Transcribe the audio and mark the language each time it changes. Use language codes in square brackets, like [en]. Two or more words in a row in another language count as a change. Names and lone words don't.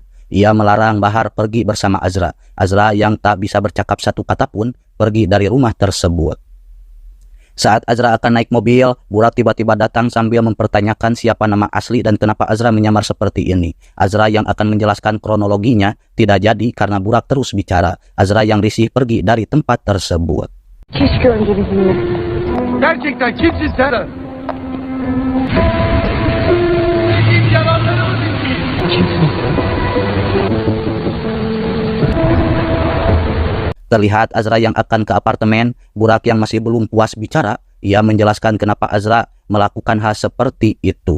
[id] Ia melarang Bahar pergi bersama Azra. Azra yang tak bisa bercakap satu kata pun pergi dari rumah tersebut. Saat Azra akan naik mobil, Burak tiba-tiba datang sambil mempertanyakan siapa nama asli dan kenapa Azra menyamar seperti ini. Azra yang akan menjelaskan kronologinya tidak jadi karena Burak terus bicara. Azra yang risih pergi dari tempat tersebut. [tr] Keşke önce bizimle. gerçekten kimsin sen? [id] Terlihat Azra yang akan ke apartemen, Burak yang masih belum puas bicara, ia menjelaskan kenapa Azra melakukan hal seperti itu.